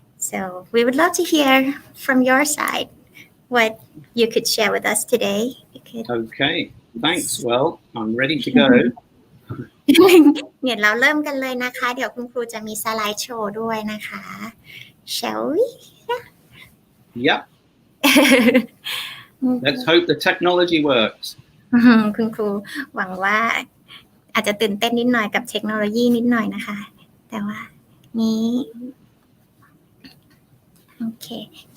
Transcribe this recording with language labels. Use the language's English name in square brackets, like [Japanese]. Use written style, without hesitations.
[English] So we would love to hear from your side what you could share with us today. Okay, thanks. Well, I'm ready to go. [Thai] เดี๋ยวเราเริ่มกันเลยนะคะเดี๋ยวคุณครูจะมีสไลด์โชว์ด้วยนะคะ [English] Shall we? Yep. Let's hope the technology works. [Thai] คุณครูหวังว่าอาจจะตื่นเต้นนิดหน่อยกับเทคโนโลยีนิดหน่อยนะคะแต่ว่านี้ Okay.